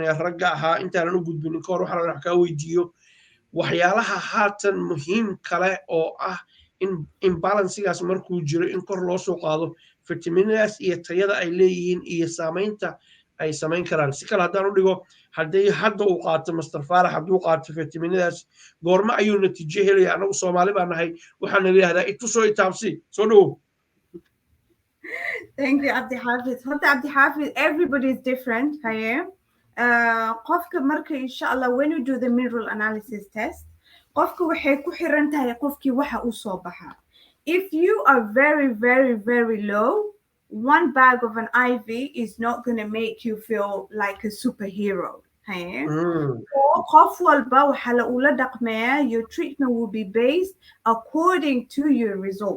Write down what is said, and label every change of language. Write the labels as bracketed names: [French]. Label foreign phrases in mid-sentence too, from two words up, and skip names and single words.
[Somali] ragga ahaa intaanan u gudbinin kahor waxaan wax kaa weydiiyo waxyaalaha haatan muhiim kale oo ah in imbalansigaas markuu jiro in kor loo soo qaado fitamiinadaas iyo tayada ay leeyihiin iyo saamaynta ay samayn karaan si kale haddaan u dhigo haddii hadda uu qaato master faarax hadduu qaato fitamiinadaas goorma ayuu natiijo helaya anagu soomaali baa nahay waxaana leeyahay itusoo itaabsi soo dhowow. [English] Thank you, Abdi Hafiz. Abdi Hafiz, everybody is different. [Somali] Qofka marka [English] inshallah when you do the mineral analysis test, [Somali] qofka waxay ku xiran tahay qofkii waxa uu soo baxa. [English] If you are very, very, very low, one bag of an IV is not going to make you feel like a superhero. Your treatment will be based according to your results.